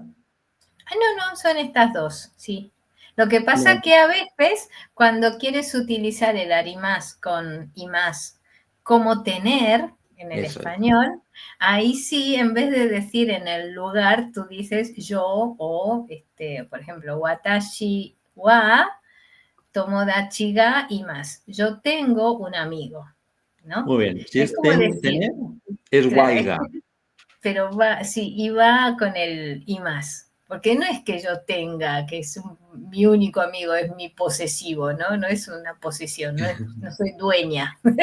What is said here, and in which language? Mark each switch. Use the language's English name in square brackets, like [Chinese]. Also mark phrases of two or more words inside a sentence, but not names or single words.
[Spanish] No, son estas dos, sí. Lo que pasa Claro. que a veces cuando quieres utilizar el arimás con imás como tener en el Eso es. español, ahí sí, en vez de decir en el lugar, tú dices yo o, por ejemplo, [Japanese] 私は友達がいます. [Spanish] Yo tengo un amigo, ¿no? Muy bien. Si Es es como decir, tener, es claro, waiga. pero va, sí, y va con el y más. Porque no es que yo tenga, que es mi único amigo, es mi posesivo, ¿no? No es una posesión, no soy dueña.